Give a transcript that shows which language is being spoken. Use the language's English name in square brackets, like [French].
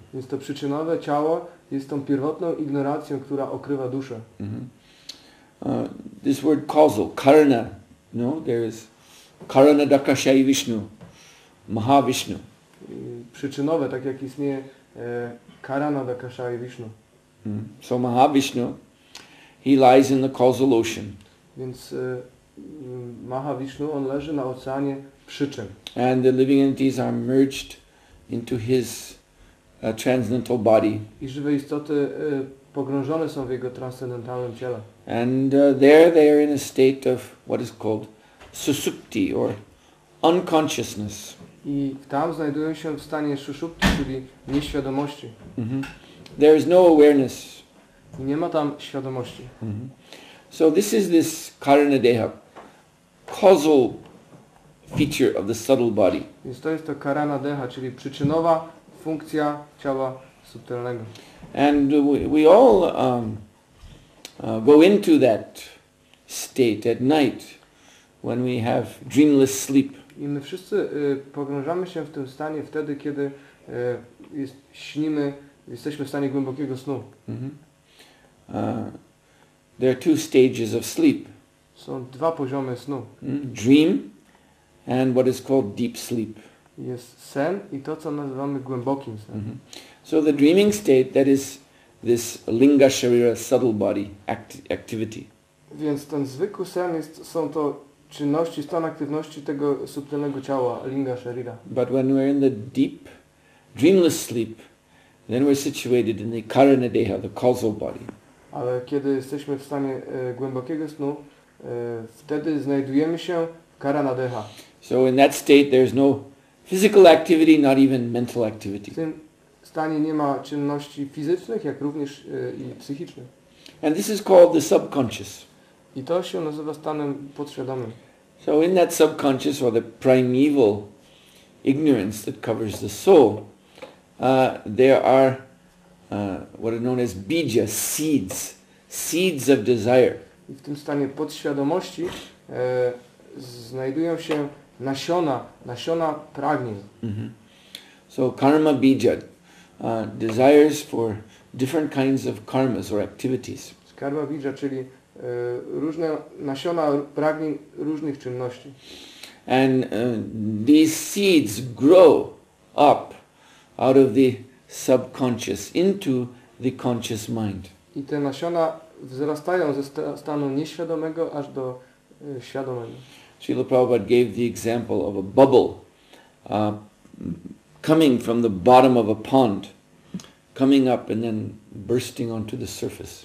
[Polish] Więc to przyczynowe ciało jest tą pierwotną ignoracją, która okrywa duszę. [English] This word causal, karana, there is Karana Dakashai Vishnu, Mahavishnu. [Polish] Przyczynowe, tak jak istnieje Karana Dakashai Vishnu. [English] So Mahavishnu, he lies in the causal ocean. [Polish] Więc Mahavishnu, on leży na oceanie przyczyn. [English] And the living entities are merged into his transcendental body. [Polish] I żywe istoty pogrążone są w jego transcendentalnym ciele. [English] And there they are in a state of what is called susupti, or unconsciousness. [Polish] I tam znajdują się w stanie szuszupti, czyli nieświadomości. [English] There is no awareness. [Polish] I nie ma tam świadomości. [English] So this Karana Deha, causal feature of the subtle body. [Polish] Więc to jest to Karana Deha, czyli przyczynowa funkcja ciała subtelnego. [English] And we all go into that state at night when we have dreamless sleep. [Polish] I my wszyscy pogrążamy się w tym stanie wtedy, kiedy śnimy, jesteśmy w stanie głębokiego snu. [English] There are two stages of sleep. [Polish] Są dwa poziomy snu. [English] Dream and what is called deep sleep. [Polish] Jest sen i to, co nazywamy głębokim snem. [English] So the dreaming state, that is this linga sharira subtle body activity. [Polish] Więc ten zwykły sen są to czynności, stan aktywności tego subtelnego ciała, linga sharira. [English] But when we're in the deep, dreamless sleep, then we're situated in the karana deha, the causal body. [Polish] Ale kiedy jesteśmy w stanie głębokiego snu, wtedy znajdujemy się w karana deha. [English] So in that state there's no physical activity, not even mental activity. [Polish] W tym stanie nie ma czynności fizycznych, jak również i psychicznych. [English] And this is called the subconscious. [Polish] I to się nazywa stanem podświadomym. [English] So in that subconscious, or the primeval ignorance that covers the soul, there are what are known as bija, seeds of desire. [Polish] I w tym stanie podświadomości znajdują się nasiona pragnień. [English] So karma bija, desires for different kinds of karmas or activities. [Polish] Karma bija, czyli różne nasiona pragnień różnych czynności. [English] And these seeds grow up out of the subconscious into the conscious mind. [Polish] I te nasiona wzrastają ze stanu nieświadomego aż do świadomego. [English] Srila Prabhupada gave the example of a bubble coming from the bottom of a pond, coming up and then bursting onto the surface.